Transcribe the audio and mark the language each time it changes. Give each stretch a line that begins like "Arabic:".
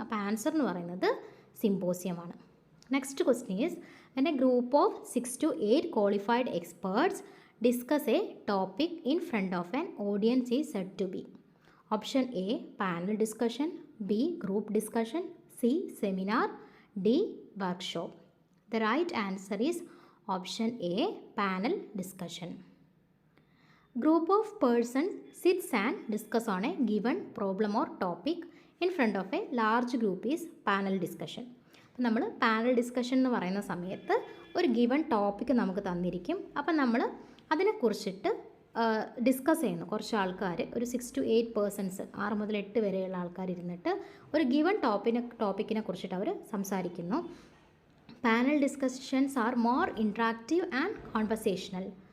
Malayalam: അപ്പോൾ ആൻസർ എന്ന് പറയുന്നത് സിമ്പോസിയമാണ്.
English: Next question is when a group of 6 to 8 qualified experts discuss a topic in front of an audience is said to be. Option A panel discussion, B group discussion, C seminar, D workshop. The right answer is option A panel discussion. Group of persons sits and discuss on a given problem or topic in front of a large group is panel discussion.
Malayalam: നമ്മൾ panel discussion എന്ന് പറയുന്ന സമയത്ത് ഒരു given topic നമുക്ക് തന്നിരിക്കും. അപ്പം നമ്മൾ അതിനെക്കുറിച്ചിട്ട് discuss ചെയ്യുന്നു. കുറച്ച് ആൾക്കാർ, ഒരു 6 to 8 പേഴ്സൺസ്, 6 മുതൽ 8 വരെയുള്ള ആൾക്കാർ ഇരുന്നിട്ട് ഒരു ഗിവൺ ടോപ്പിക്കിനെ കുറിച്ചിട്ട് അവർ സംസാരിക്കുന്നു.
English: Panel discussions are more interactive and conversational.